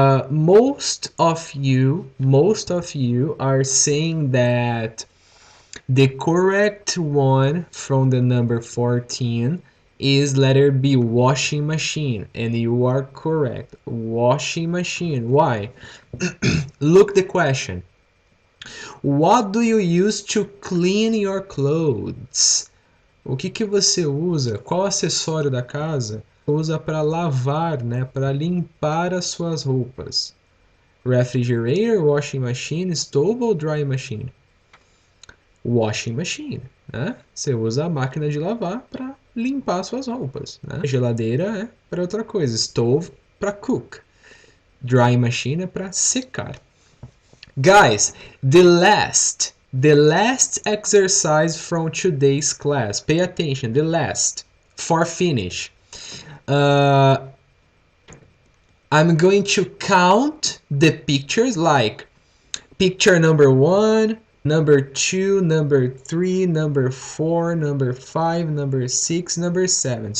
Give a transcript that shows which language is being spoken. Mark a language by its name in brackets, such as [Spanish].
[English] Most of you are saying that the correct one from the number 14 is letter B, washing machine, and you are correct. Washing machine. Why? Look the question. What do you use to clean your clothes? [Portuguese] O que que você usa? Qual acessório da casa usa para lavar, né, para limpar as suas roupas? [English] Refrigerator, washing machine, stove ou drying machine? [Portuguese] Washing machine, né? Você usa a máquina de lavar para limpar suas roupas, né? Geladeira é para outra coisa, stove para cook, drying machine é para secar. [English] Guys, the last exercise from today's class. Pay attention, the last for finish. I'm going to count the pictures, like picture number 1, number 2, number 3, number 4, number 5, number 6, number 7.